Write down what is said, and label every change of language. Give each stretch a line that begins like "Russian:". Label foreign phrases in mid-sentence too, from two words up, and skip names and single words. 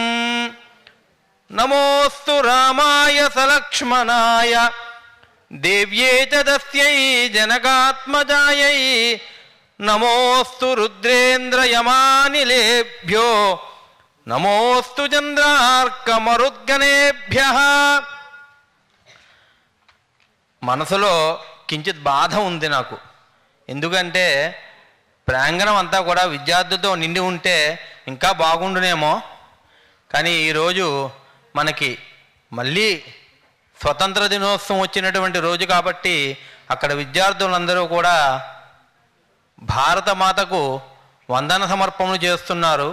Sanskrit: नमोऽस्तु रामाय सलक्ष्मणाय देव्ये च तस्यै जनकात्मजायै। नमोऽस्तु रुद्रेन्द्रयमानिलेभ्यो नमोऽस्तु चंद्रार्कमरुद्गणेभ्यः।
Telugu: మనసులో కించిత్ బాధ ఉంది నాకు. ఎందుకంటే ప్రాంగణం అంతా కూడా విద్యార్థులతో నిండి ఉంటే ఇంకా బాగుండునేమో. కానీ ఈరోజు మనకి మళ్ళీ స్వతంత్ర దినోత్సవం వచ్చినటువంటి రోజు కాబట్టి అక్కడ విద్యార్థులందరూ కూడా భారతమాతకు వందన సమర్పణలు చేస్తున్నారు.